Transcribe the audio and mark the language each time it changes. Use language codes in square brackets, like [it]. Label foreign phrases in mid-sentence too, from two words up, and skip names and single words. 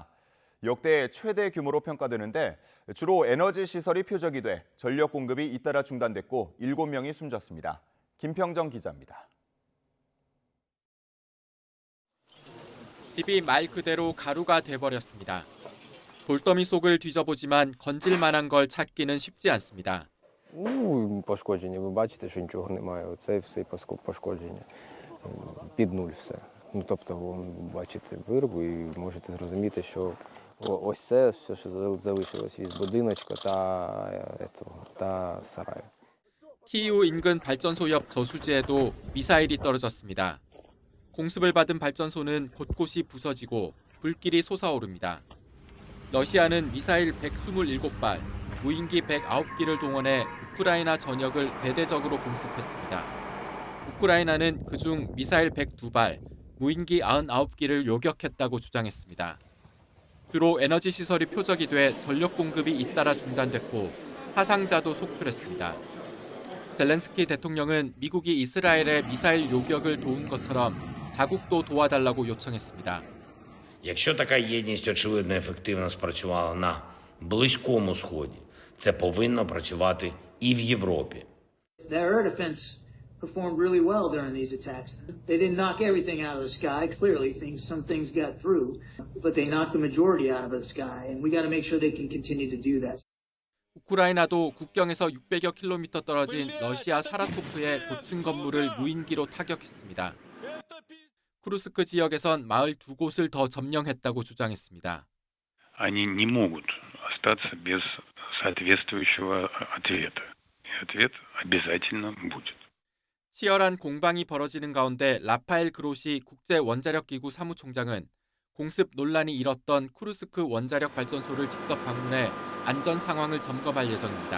[ko] 역대 최대 규모로 평가되는데 주로 에너지 시설이 표적이 돼 전력 공급이 잇따라 중단됐고 7명이 숨졌습니다. 김평정 기자입니다. 집이 말 그대로 가루가 돼버렸습니다. 돌더미 속을 뒤져보지만 건질 만한 걸 찾기는 쉽지 않습니다. [uk] Пошкодження, ви бачите, що нічого немає. Оце все пошкодження. Під нуль все. Тобто, бачите вирву і можете зрозуміти, що ось це все, що залишилось від будиночка та сараю. [ko] 키이우 인근 발전소 옆 저수지에도 미사일이 떨어졌습니다. 공습을 받은 발전소는 곳곳이 부서지고 불길이 솟아오릅니다. 러시아는 미사일 127발, 무인기 109기를 동원해 우크라이나 전역을 대대적으로 공습했습니다. 우크라이나는 그중 미사일 102발, 무인기 99기를 요격했다고 주장했습니다. 주로 에너지 시설이 표적이 돼 전력 공급이 잇따라 중단됐고 사상자도 속출했습니다. 젤렌스키 대통령은 미국이 이스라엘의 미사일 요격을 도운 것처럼 자국도 도와달라고 요청했습니다. [uk] Якщо така єдність очевидно ефективно спрацювала на Близькому Сході, це повинно працювати і в Європі. [en] The air defense performed really well during these attacks. They didn't knock everything out of the sky. Clearly, some things got through, but they knocked the majority out of the sky, and we got to make sure they can continue to do that. [ko] 우크라이나도 국경에서 600여 킬로미터 떨어진 러시아 사라토프의 고층 건물을 무인기로 타격했습니다. 쿠르스크 지역에선 마을 2곳을 더 점령했다고 주장했습니다. [ru] Они не могут остаться без соответствующего ответа. И ответ обязательно будет. [ko] 치열한 공방이 벌어지는 가운데 라파엘 그로시 국제원자력기구 사무총장은 공습 논란이 일었던 쿠르스크 원자력 발전소를 직접 방문해 안전 상황을 점검할 예정입니다.